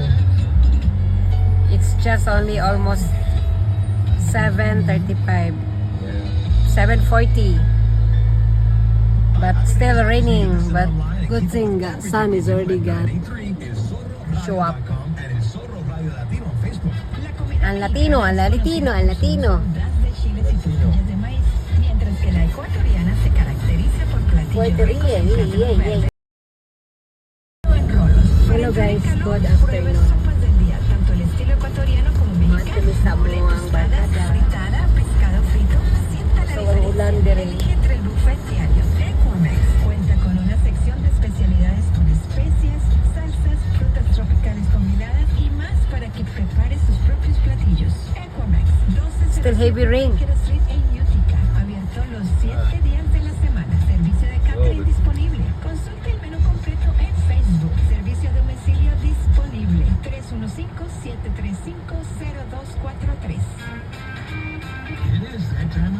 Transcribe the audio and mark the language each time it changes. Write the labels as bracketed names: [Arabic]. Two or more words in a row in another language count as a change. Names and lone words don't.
[English] It's just only almost 7:35, Yeah. 7:40. But still raining. But good thing sun is already got show up. [Spanish] Al latino, al latino, al latino. De chiles y tortillas de maíz, mientras que la ecuatoriana se caracteriza por platillos Puerto ricos Rico, en [English] yeah, [Spanish] grano [English] yeah. [Spanish] verde en rolos. Para [English] Hello, [Spanish] entrar en [English] guys. [Spanish] calor, [English] Good [Spanish] pruebe [English] afternoon. [Spanish] sopas del día, tanto el estilo ecuatoriano como mexicano. [Cebuano] Kami sa [Spanish] Mole [Cebuano] buwang [Spanish] tostada, [Cebuano] barkada. [Spanish] fritada, pescado frito. Sienta la [Cebuano] So, ang ulan [Spanish] diferencia. [Cebuano] dire. [Spanish] Elige entre el buffet diario. Equamex cuenta con una sección de especialidades con especias, salsas, frutas tropicales combinadas y más para que prepare sus propios platillos. Equamex, 12 [English] Still heavy rain. [Spanish] Street en Utica, abierto los 7 días de la semana. Servicio de catering disponible. Consulte el menú completo en Facebook. Servicio de domicilio disponible. 315-735-0243.